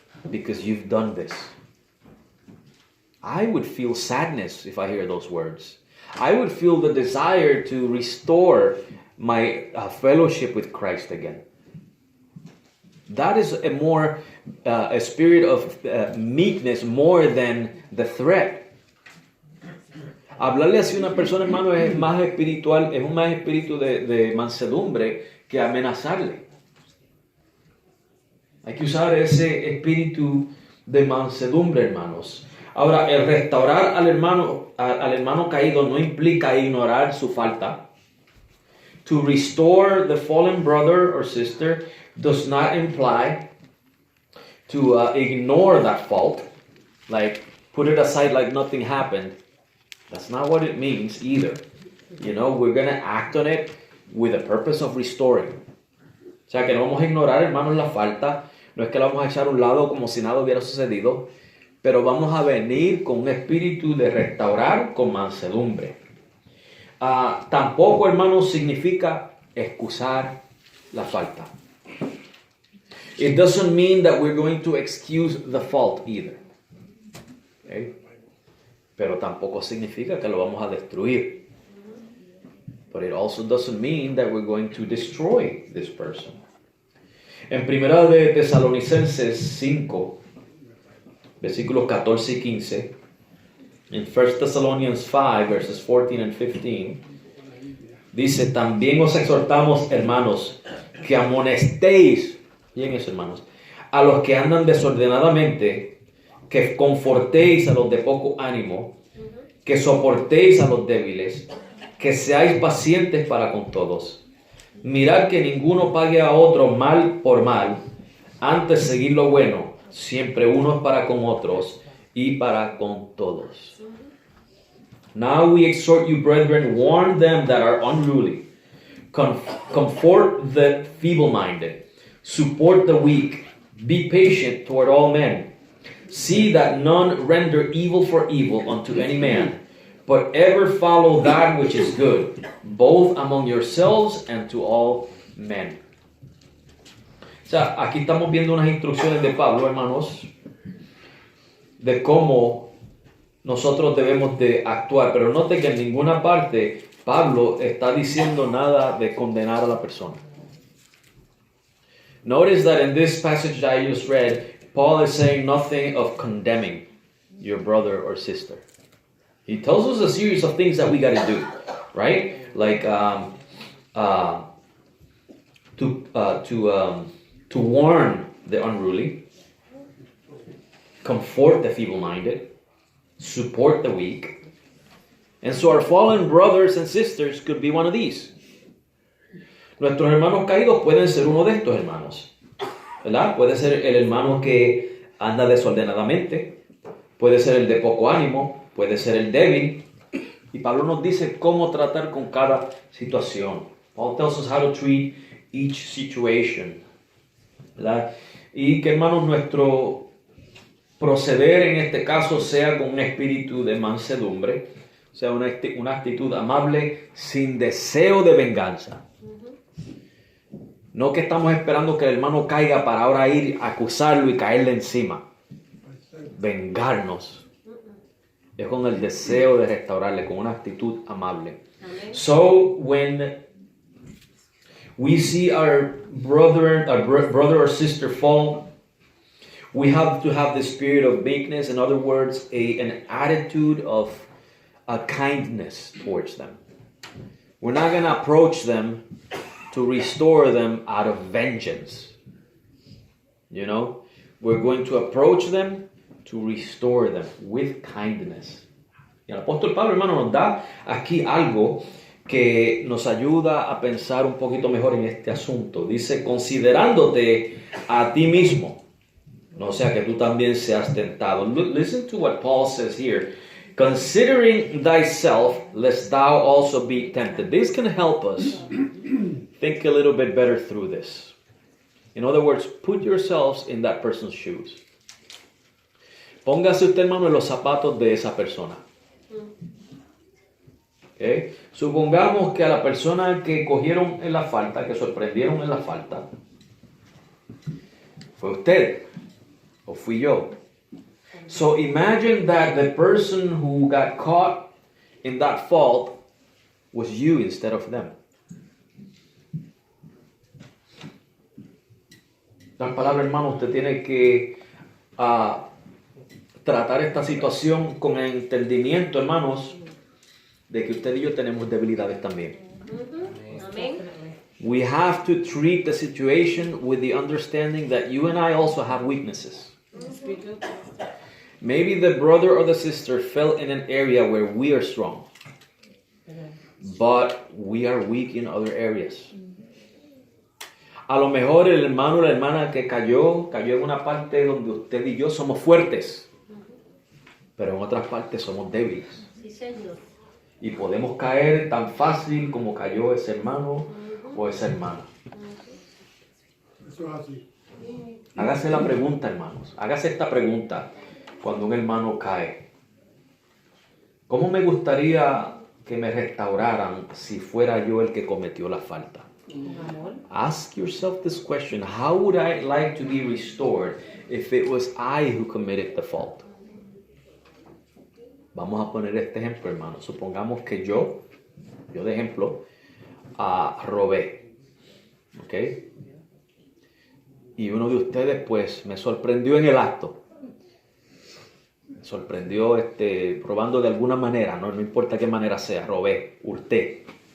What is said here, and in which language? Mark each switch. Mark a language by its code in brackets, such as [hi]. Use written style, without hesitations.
[en] Because you've done this. I would feel sadness if I hear those words. I would feel the desire to restore my fellowship with Christ again. That is a spirit of meekness more than the threat. [es] Hablarle así a una persona, hermano, es más espiritual, es un más espíritu de mansedumbre que amenazarle. Hay que usar ese espíritu de mansedumbre, hermanos. Ahora, el restaurar al hermano caído no implica ignorar su falta. [en] To restore the fallen brother or sister does not imply to ignore that fault, like put it aside like nothing happened. That's not what it means either. You know, we're going to act on it with the purpose of restoring. [es] O sea, que no vamos a ignorar, hermanos, la falta. No es que la vamos a echar a un lado como si nada hubiera sucedido. Pero vamos a venir con un espíritu de restaurar con mansedumbre. Tampoco, hermanos, significa excusar la falta. [en] It doesn't mean that we're going to excuse the fault either. Okay? [es] Pero tampoco significa que lo vamos a destruir. [en] But it also doesn't mean that we're going to destroy this person. [es] En Primera de Tesalonicenses 5, versículos 14 y 15, [en] in 1 Thessalonians 5, verses 14 and 15, [es] dice, también os exhortamos, hermanos, que amonestéis, bien eso, hermanos, a los que andan desordenadamente, que confortéis a los de poco ánimo, que soportéis a los débiles, que seáis pacientes para con todos. Mirad que ninguno pague a otro mal por mal, antes seguir lo bueno, siempre unos para con otros y para con todos. [en] Now we exhort you, brethren, warn them that are unruly, comfort the feeble-minded, support the weak, be patient toward all men. See that none render evil for evil unto any man, but ever follow that which is good, both among yourselves and to all men. [es] O sea, aquí estamos viendo unas instrucciones de Pablo, hermanos, de cómo nosotros debemos de actuar. Pero note que en ninguna parte Pablo está diciendo nada de condenar a la persona. [en] Notice that in this passage that I just read, Paul is saying nothing of condemning your brother or sister. He tells us a series of things that we got to do, right? Like to warn the unruly, comfort the feeble-minded, support the weak. And so our fallen brothers and sisters could be one of these. [es] Nuestros hermanos caídos pueden ser uno de estos hermanos, ¿verdad? Puede ser el hermano que anda desordenadamente, puede ser el de poco ánimo, puede ser el débil. Y Pablo nos dice cómo tratar con cada situación. [en] Paul tells us how to treat each situation, [es] ¿verdad? Y que, hermanos, nuestro proceder en este caso sea con un espíritu de mansedumbre, sea una actitud amable sin deseo de venganza. No que estamos esperando que el hermano caiga para ahora ir a acusarlo y caerle encima. Vengarnos. Es con el deseo de restaurarle, con una actitud amable. Amén. [en] So when we see our brother or sister fall, we have to have the spirit of meekness. In other words, an attitude of kindness towards them. We're not going to approach them to restore them out of vengeance. You know, we're going to approach them to restore them with kindness. [es] Y el apóstol Pablo, hermano, nos da aquí algo que nos ayuda a pensar un poquito mejor en este asunto. Dice, considerándote a ti mismo, no sea que tú también seas tentado. [en] Listen to what Paul says here. Considering thyself, lest thou also be tempted. This can help us think a little bit better through this. In other words, put yourselves in that person's shoes. [es] Póngase usted, hermano, en los zapatos de esa persona. Okay. Supongamos que a la persona que cogieron en la falta, que sorprendieron en la falta, fue usted o fui yo. [en] So imagine that the person who got caught in that fault was you instead of them. [es] En palabras, hermano, usted tiene que tratar esta situación con el entendimiento, hermanos, de que usted y yo tenemos debilidades también. Amén. [en] We have to treat the situation with the understanding that you and I also have weaknesses. Maybe the brother or the sister fell in an area where we are strong, but we are weak in other areas. [es] A lo mejor el hermano o la hermana que cayó en una parte donde usted y yo somos fuertes, pero en otras partes somos débiles. Sí, Señor. Y podemos caer tan fácil como cayó ese hermano o esa hermana. Eso es así. Hágase la pregunta, hermanos. Hágase esta pregunta cuando un hermano cae. ¿Cómo me gustaría que me restauraran si fuera yo el que cometió la falta? [en] Ask yourself this question: how would I like to be restored if it was I who committed the fault? [es] Vamos a poner este ejemplo, hermano. Supongamos que yo de ejemplo, robé. ¿Ok? Y uno de ustedes, pues, me sorprendió en el acto. Me sorprendió robando de alguna manera, no importa qué manera sea, robé, hurté.